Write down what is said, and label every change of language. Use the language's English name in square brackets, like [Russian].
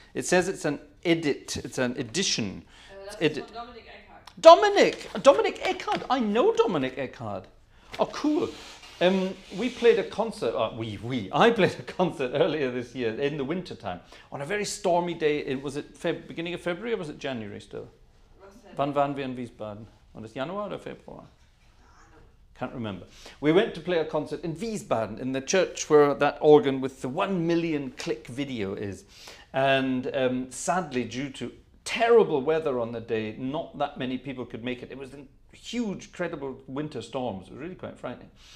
[English] It says it's an edit. It's an edition. Edit. Dominic Eckhard. I know Dominic Eckhard. Oh, cool. We played a concert. I played a concert earlier this year in the winter time on a very stormy day. Was it beginning of February or was it January still? [German] Wann waren wir in Wiesbaden? War das Januar oder Februar? [English] Can't remember. We went to play a concert in Wiesbaden, in the church where that organ with the 1 million click video is. And sadly, due to terrible weather on the day, not that many people could make it. It was huge, credible winter storms. It was really quite frightening.